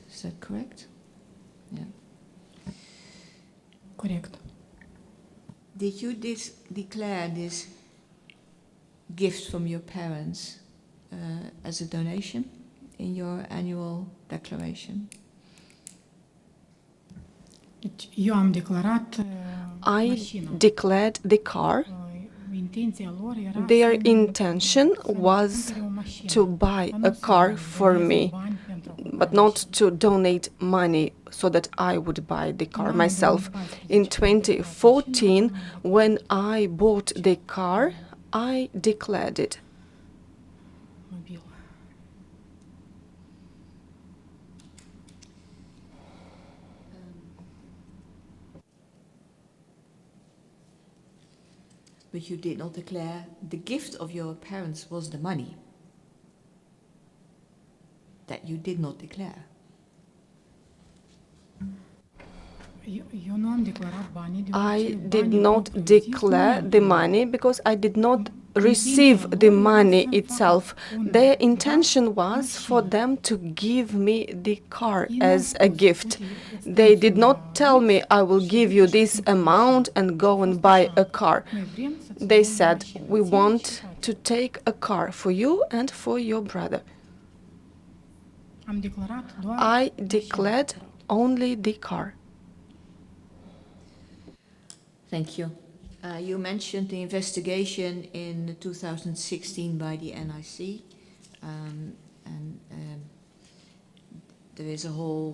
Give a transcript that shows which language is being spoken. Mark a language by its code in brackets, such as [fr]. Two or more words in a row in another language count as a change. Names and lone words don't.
[en] Is that correct? Yeah. [ro] Corect. [en] Did you declare this gift from your parents as a donation in your annual declaration? [ro] Deci, eu am declarat [en] I [ro] mașina. [en] declared the car. [ro] Intenția lor era [en] Their [ro] să-mi [en] intention was [ro] cumpere o mașină. [en] to buy [ro] Dar nu [en] a car [ro] să [en] for [ro] doneze [en] me. [ro] bani pentru [en] but not to donate money so that I would buy the car myself. In 2014, when I bought the car, I declared it. Mobil. But you did not declare the gift of your parents was the money. That you did not declare. [ro] Eu nu am declarat banii [en] I [ro] deoarece [en] did [ro] banii [en] not [ro] propriu-zis nu [en] declare [ro] i-am [en] the [ro] primit. [en] money because I did not receive the money itself. Their intention was for them to give me the car as a gift. They did not tell me, I will give you this amount and go and buy a car. [ro] Noi vrem să-ți [en] They [ro] luăm [en] said, [ro] mașină, [en] we [ro] ție și [en] want [ro] frate. [en] to take a car for you and for your brother. [ro] Am declarat doar [en] I declared only the car. Thank you. You mentioned the investigation in 2016 by the NIC, and there is a whole